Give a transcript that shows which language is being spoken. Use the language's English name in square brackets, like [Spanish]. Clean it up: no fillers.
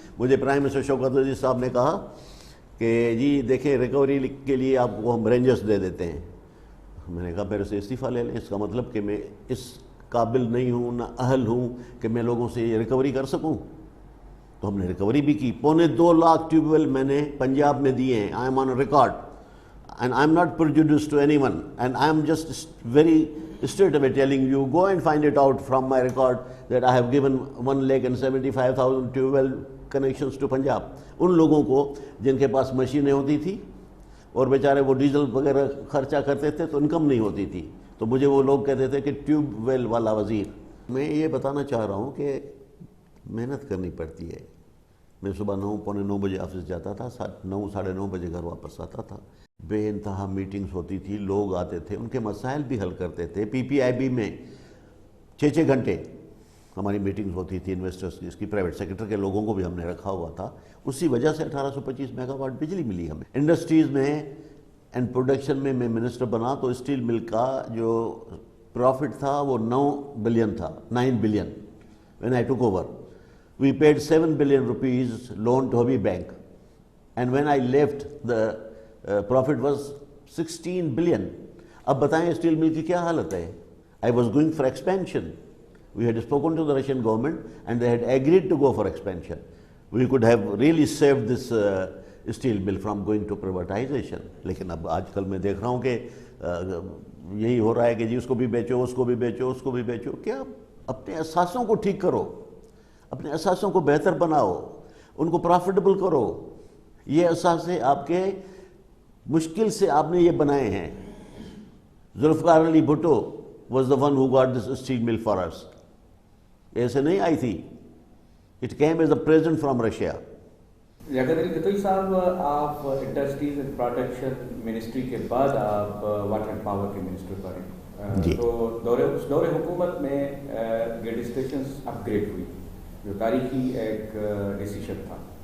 [Urdu] مجھے prime minister Shaukat Aziz صاحب نے کہا کہ جی دیکھیں ریکوری کے لیے آپ کو ہم رینجرز دے دیتے ہیں. میں نے کہا میرے سے استعفیٰ لے لیں, اس کا مطلب کہ میں اس قابل نہیں ہوں, نہ اہل ہوں کہ میں لوگوں سے یہ ریکوری کر سکوں. تو ہم نے ریکوری بھی کی. 2.25 لاکھ ٹیوب ویل میں نے پنجاب میں دیے ہیں. [English] I am on record and I am not prejudiced to anyone, and I am just very straight away telling you, go and find it out from my record that I have given 1,75,000 tube well connections to Punjab. [Urdu] ان لوگوں کو جن کے پاس مشینیں ہوتی تھی اور بیچارے وہ ڈیزل وغیرہ خرچہ کرتے تھے تو انکم نہیں ہوتی تھی, تو مجھے وہ لوگ کہتے تھے کہ ٹیوب ویل والا وزیر. میں یہ بتانا چاہ رہا ہوں کہ محنت کرنی پڑتی ہے. میں صبح 9 پونے 9 بجے آفس جاتا تھا, 9 ساڑھے 9 بجے گھر واپس آتا تھا. بے انتہا میٹنگز ہوتی تھی, لوگ آتے تھے, ان کے مسائل بھی حل کرتے تھے. پی پی آئی بی میں 6 گھنٹے ہماری میٹنگز ہوتی تھی انویسٹرز کی. اس کی پرائیویٹ سیکٹر کے لوگوں کو بھی ہم نے رکھا ہوا تھا. اسی وجہ سے 1825 میگا واٹ بجلی ملی ہمیں. انڈسٹریز میں اینڈ پروڈکشن میں منسٹر بنا تو اسٹیل مل کا جو پروفٹ تھا وہ 9 بلین تھا, 9 billion. [English] when I took over, we paid 7 billion rupees loan to Habi Bank, and when I left the profit was 16 billion. [Urdu] اب بتائیں اسٹیل مل کی کیا حالت ہے. [English] I was going for expansion. We had spoken to the Russian government and they had agreed to go for expansion. We could have really saved this steel mill from going to privatization. [Urdu] لیکن اب آج کل میں دیکھ رہا ہوں کہ یہی ہو رہا ہے کہ جی اس کو بھی بیچو, اس کو بھی بیچو, اس کو بھی بیچو. کیا اپنے اساسوں کو ٹھیک کرو, اپنے اساسوں کو بہتر بناؤ, ان کو پروفیٹیبل کرو. یہ اساسے آپ کے مشکل سے آپ نے یہ بنائے ہیں. [English] Zulfikar Ali Bhutto was the one who got this steel mill for us. [Urdu] ایسے نہیں آئی تھی. [English] It came as a present from Russia. [Urdu] Liaquat Ali گتوئی صاحب, آپ انڈسٹریز اینڈ پروڈکشن منسٹری کے بعد آپ واٹر اینڈ پاور کے منسٹر بنے. جی. تو دور حکومت میں گیٹ اسٹیشنز اپ گریڈ ہوئی, جو تاریخی ایک ڈیسیشن تھا.